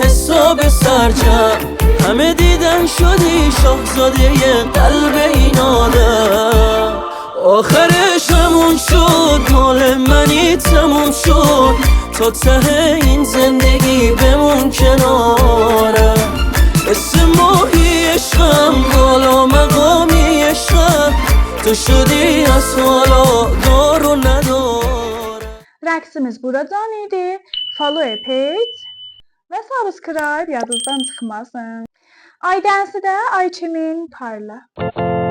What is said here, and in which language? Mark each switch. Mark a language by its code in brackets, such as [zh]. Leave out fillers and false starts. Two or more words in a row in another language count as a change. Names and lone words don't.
[fa] حساب سرجم همه دیدن شدی شاهزاده قلب این آدم آخرش همون شد مال منی تموم شد تا ته این زندگی بمون کنارم مثل ماهی عشقم بالا مقامی عشقم تو شدی از حالا دار و ندارم. [az] Rəqsimiz buradan idi. [en] Follow page [az] və subscribe yadınızdan çıxmasın. Ay dənsi də ay kimin parla.